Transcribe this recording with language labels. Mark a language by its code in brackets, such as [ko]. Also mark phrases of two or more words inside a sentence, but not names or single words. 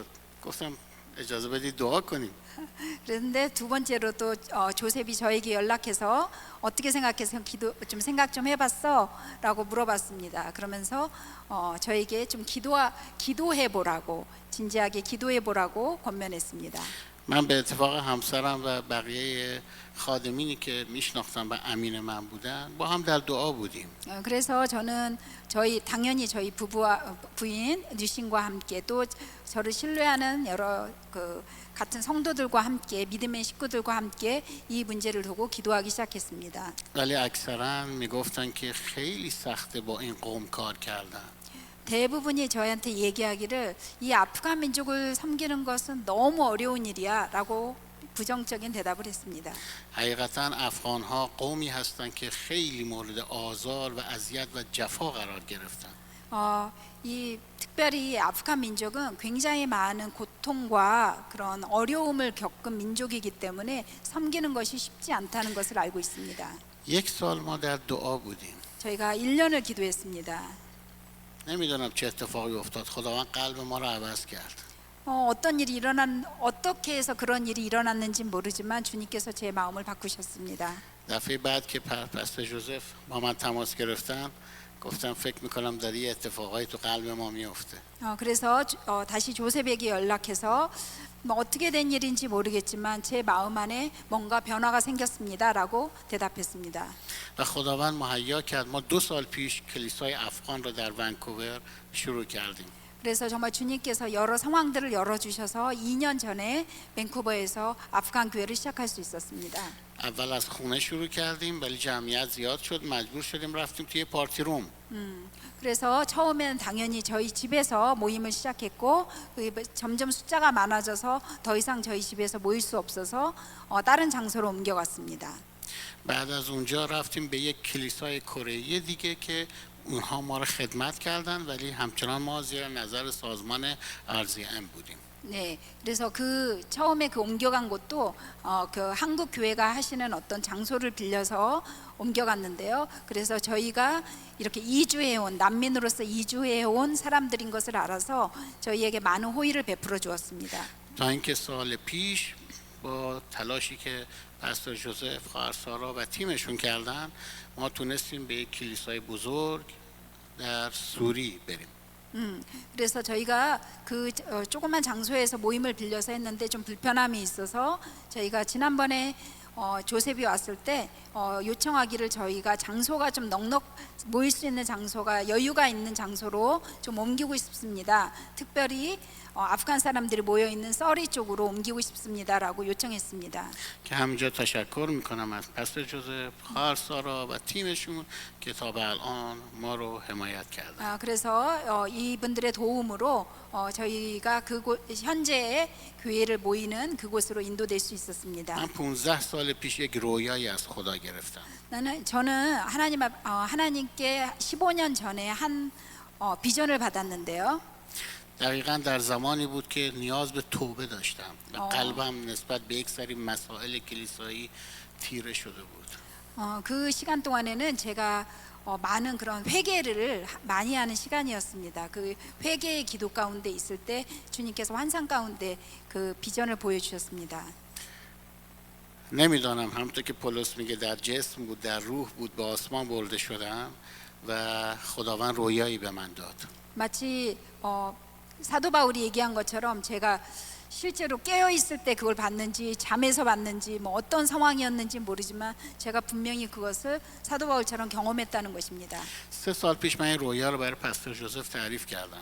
[fa] گفتم اجازه بدید دعا کنیم. [ko] 그런데 2번째로 또 조셉이 저에게 연락해서 어떻게 생각해서 좀 생각 좀 해봤어? 라고 물어봤습니다. 그러면서 저에게 좀 기도해 보라고, 진지하게 기도해 보라고 권면했습니다. [fa] من به اتفاق همسرم و بقیه خادمینی که میشناختن و امین من بودن با هم در دعا بودیم. [ko] 그래서 저는 당연히 저희 부부와 부인 뉴신과 함께 또 저를 신뢰하는 여러 그 같은 성도들과 함께 믿음의 식구들과 함께 이 문제를 두고 기도하기 시작했습니다. [fa] ولی اکثرا میگفتن که خیلی سخته با این قوم کار کردن. [ko] 대부분이 저희한테 얘기하기를 이 아프간 민족을 섬기는 것은 너무 어려운 일이야라고 부정적인 대답을 했습니다. [fa] حقیقتا افغان ها قومی هستند که خیلی مورد آزار و اذیت و جفا قرار گرفتن. [ko] 이 특별히 아프간 민족은 굉장히 많은 고통과 그런 어려움을 겪은 민족이기 때문에 섬기는 것이 쉽지 않다는 것을 알고 있습니다. [fa] یک سال ما در دعا بودیم. [ko] 저희가 1년을 기도했습니다. [fa] نمیدونم چه اتفاقی افتاد. خداوند قلب ما رو عوض کرد. [ko] 어떤 일이 어떻게 해서 그런 일이 일어났는지 모르지만 주님께서 제 마음을 바꾸셨습니다. [fa] دفعه بعد که پستر جوزف با من تماس گرفتن گفتم فکر میکنم داری یه اتفاقایی تو قلب ما میفته. [ko] 그래서 다시 조셉에게 연락해서 뭐 어떻게 된 일인지 모르겠지만 제 마음 안에 뭔가 변화가 생겼습니다라고 대답했습니다. [fa] و خداوند مهیا کرد ما 2 سال پیش کلیسای افغان رو در ونکوور شروع کردیم. [ko] 그래서 정말 주님께서 여러 상황들을 열어주셔서 2년 전에 밴쿠버에서 아프간 교회를 시작할 수 있었습니다. [fa] اول از خونه شروع کردیم ولی جمعیت زیاد شد مجبور شدیم رفتیم توی [en] party room. [ko] 그래서 처음에는 당연히 저희 집에서 모임을 시작했고 점점 숫자가 많아져서 더 이상 저희 집에서 모일 수 없어서 다른 장소로 옮겨갔습니다. [fa] بعد از اونجا رفتیم به یک کلیسای کره‌ای دیگه که اونها ما رو خدمت کردن ولی همچنان ما زیر نظر سازمان RZM بودیم. [ko] 네, 그래서 처음에 옮겨간 곳도 그 한국 교회가 하시는 어떤 장소를 빌려서 옮겨갔는데요. 그래서 저희가 이렇게 이주해온 난민으로서 이주해온 사람들인 것을 알아서 저희에게 많은 호의를 베풀어 주었습니다. [fa] تا اینکه سال پیش با تلاشی که پستر جوزف، خواهر سارا و تیمشون کردن ما تونستیم به یک کلیسای بزرگ در سوری بریم. [ko] 그래서 저희가 조그만 장소에서 모임을 빌려서 했는데 좀 불편함이 있어서 저희가 지난번에 조셉이 왔을 때 요청하기를 저희가 장소가 좀 넉넉 모일 수 있는 장소가 여유가 있는 장소로 좀 옮기고 싶습니다. 특별히 아프간 사람들이 모여 있는 서리 쪽으로 옮기고 싶습니다라고 요청했습니다. [fa] که همینجا تشکر میکنم از پستر جوزف، خواهر سارا و تیمشون که تا به الان ما رو حمایت کردن. [ko] 그래서 이분들의 도움으로 저희가 현재 교회를 모이는 그곳으로 인도될 수 있었습니다. [fa] من 15 سال پیش یک رویایی از خدا گرفتم. [ko] 저는 하나님께 15년 전에 한 비전을 받았는데요. [fa] دقیقاً در زمانی بود که نیاز به توبه داشتم و قلبم نسبت به یک سری مسائل کلیسایی تیره شده بود. [ko] 그 시간 동안에는 제가 많은 그런 회개를 많이 하는 시간이었습니다. 그 회개의 기도 가운데 있을 때 주님께서 환상 가운데 그 비전을 보여주셨습니다. [fa] نمیدانم همونطور که پولس میگه در جسم بود در روح بود به آسمان برده شدم و خداوند رویایی به من داد. [ko] 마치 사도 바울이 얘기한 것처럼 제가 실제로 깨어 있을 때 그걸 봤는지 잠에서 봤는지 뭐 어떤 상황이었는지 모르지만 제가 분명히 그것을 사도 바울처럼 경험했다는 것입니다. [fa] 3 سال پیش من این رویا رو برای پستر جوزف تعریف کردم.